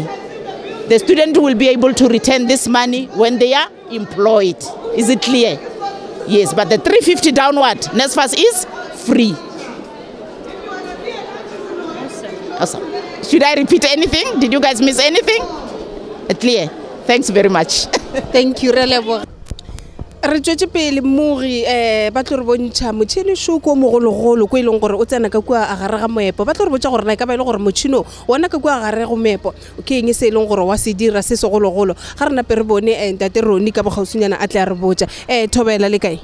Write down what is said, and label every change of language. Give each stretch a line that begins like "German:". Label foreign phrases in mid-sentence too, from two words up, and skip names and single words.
English: The student will be able to return this money when they are employed. Is it clear? Yes, but the 350 downward, NSFAS is free. Awesome. Should I repeat anything? Did you guys miss anything? Clear. Thanks very much. Thank you, Relebo.
Northern Sotho: Re tšwetše pele mori ba tlo re bontšha motšhini šoko o mogologolo ko e leng gore o tsena ka kua a gare ga moepo ba tlo re botša gore na e ka ba e le gore motšhino ona ka kua a gare go meepo ke eng se e leng gore wa se dira se segologolo ga re nape re bone ntate Roni ka bogausinyana a tle a re botša Thobela le kae